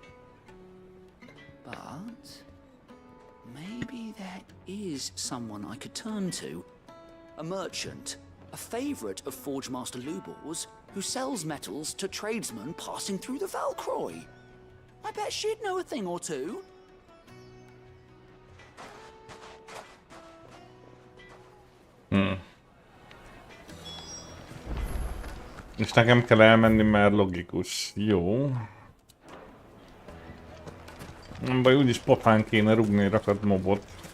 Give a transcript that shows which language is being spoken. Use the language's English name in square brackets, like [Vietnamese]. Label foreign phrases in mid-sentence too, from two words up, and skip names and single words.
[English] But maybe there is someone I could turn to. A merchant. A favorite of Forge Master Lubor's, who sells metals to tradesmen passing through the Valcroy. I bet she'd know a thing or two. [Hungarian] És nekem kell elmenni, mert logikus. Jó. Nem baj, úgyis papán kéne rúgni rakat mobot.